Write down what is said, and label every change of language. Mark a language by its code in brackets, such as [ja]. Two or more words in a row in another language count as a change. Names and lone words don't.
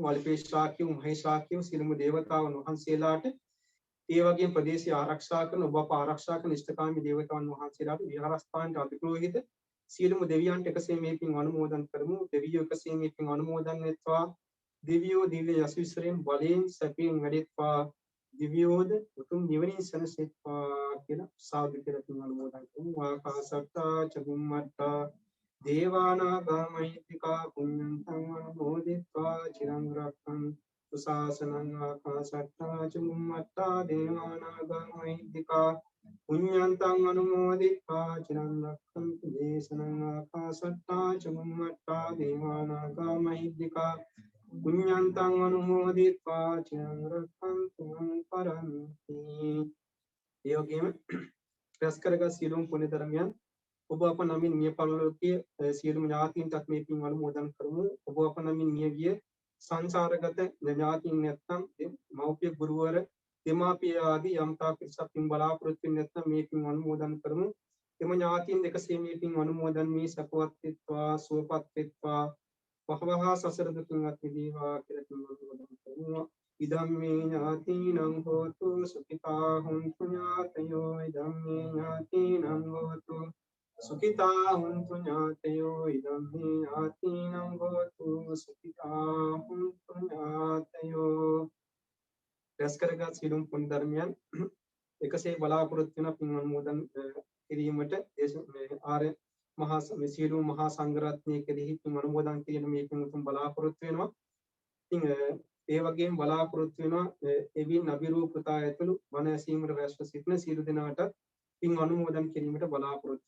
[si] වල්පේ ශාක්‍යව මහේ ශාක්‍යව සියලුම දේවතාවුන් වහන්සේලාට ඒ වගේම ප්‍රදේශය ආරක්ෂා කරන ඔබ අප ආරක්ෂා කරන ඉෂ්ඨකාමී දේවතාවුන් වහන්සේලාට විහාරස්ථානට අධිග්‍රහිත සියලුම දෙවියන්ට එකසේ මේ පින් අනුමෝදන් කරමු. දෙවියෝ එකසේ මේ පින් අනුමෝදන් වෙත්වා. දෙවියෝ දිව්‍ය යසවිසරෙන් බලයෙන් සැපයෙන් වැඩෙත්වා. දිව්‍යෝද උතුම් නිවනින් සැනසෙත්වා කියලා සාදු කියලා පින් අනුමෝදන් කරමු. [pi] ආකාශට්ටා චුම්මට්ටා දේවානාගා මහිත්‍තිකා පුඤ්ඤන්තං අනුමෝදිත්වා චිරං රක්ඛන්තු ශාසනං. ආකාශට්ටා චුම්මට්ටා දේවානාගා මහිත්‍තිකා පුඤ්ඤන්තං අනුමෝදිත්වා චිරං රක්ඛන්තු දේශනං. ආකාශට්ටා චුම්මට්ටා දේවානාගා මහිත්‍තිකා පුඤ්ඤන්තං අනුමෝදිත්වා චිරං රක්ඛන්තු මං පරන්ති. [si] ඒ වගේම රැස් කරගත් සියලුම පුණ්‍ය ධර්මයන් ඔබ අප නමින් මිය පරලෝකීය සියලුම ඥාතීන්ටත් මේ පින් අනුමෝදන් කරමු. ඔබ අප නමින් මිය ගිය සංසාරගත ඥාතීන් නැත්නම් මෞපිය ගුරුවර දෙමාපිය ආදී යම්තා පිරිසක් පින් බලාපොරොත්තු වෙන්නේ නැත්නම් මේ පින් අනුමෝදන් කරමු. එම ඥාතීන් දෙකසේ මේ පින් අනුමෝදන් වී සපවත් වෙත්වා සුවපත් වෙත්වා වහවහා සසර දුකින් අත් මිදේවා කියලා පින් අනුමෝදන් කරමු. [pi] ඉදම්මේ ඥාතීනං හෝතු සුඛිතා හුන්තු ඥාතයෝ. ඉදම්මේ ඥාතීනං හෝතු සුඛිතා හුන්තු ඥාතයෝ. ඉදම්මේ ඥාතීනං හෝතු සුඛිතා හුන්තු ඥාතයෝ. [si] රැස් කරගත් සියලුම පුණ්‍ය ධර්මයන් එකසේ බලාපොරොත්තු වෙන පින් අනුමෝදන් කිරීමට ආර්ය මහා සියලුම මහා සංඝරත්නය කෙරෙහි පින් අනුමෝදන් කිරීම මේ පින් උතුම් බලාපොරොත්තු වෙනවා. ඉතින් ඒ වගේම බලාපොරොත්තු වෙනවා එවින් අභිරූපතා ඇතුළු වන ඇසීමට රැස්ව සිටින සියලු දෙනාට පින් අනුමෝදන් කිරීමට බලාපොරොත්තු වෙනවා.